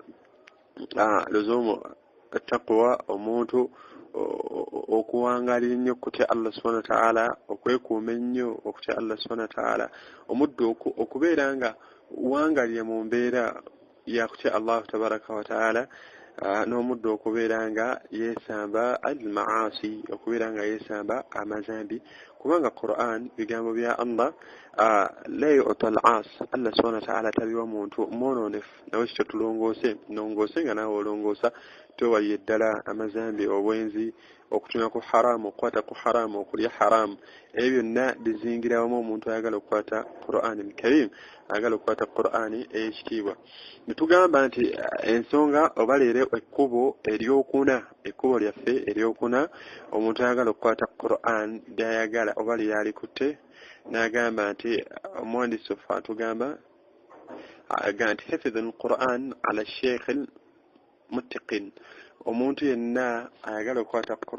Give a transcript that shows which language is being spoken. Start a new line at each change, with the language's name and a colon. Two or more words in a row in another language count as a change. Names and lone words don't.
Ganda: taqwa omuntu okuwangalira ennyo okutya Allah
Arabic: سبحانه وتعالى
Ganda: okwekuuma ennyo okutya Allah
Arabic: سبحانه وتعالى
Ganda: omuddu okubeera nga wangalire mu mbeera yakutya Allah
Arabic: تبارك وتعالى
Ganda: n'omuddu okubeera nga yeesamba al-maasi okubeera nga yeesamba amazambi kubanga Qur'an bigambo bya Allah
Arabic: لا يؤتى العاصي
Ganda: Allah
Arabic: سبحانه وتعالى
Ganda: tabiwa muntu mwononefu nawe kityo tulongoose nga naawe olongoosa tewaliye ddala amazambi obwenzi okutuna ku haramu okukwata ku haramu okulya haramu ebyo byonna bizingira wamu omuntu ayagala okukwata
Arabic: القرآن الكريم
Ganda: ayagala okukwata Qur'an ey'ekitiibwa netugamba nti ensonga oba leero ekkubo lyaffe eryokuna omuntu ayagala okukwata Qur'an lyayagala oba lyalikutte n'agamba nti omuwandiisi waffe atugamba nti
Arabic: حفظ القرآن على شيخ متق
Ganda: omuntu yenna ayagala okukwata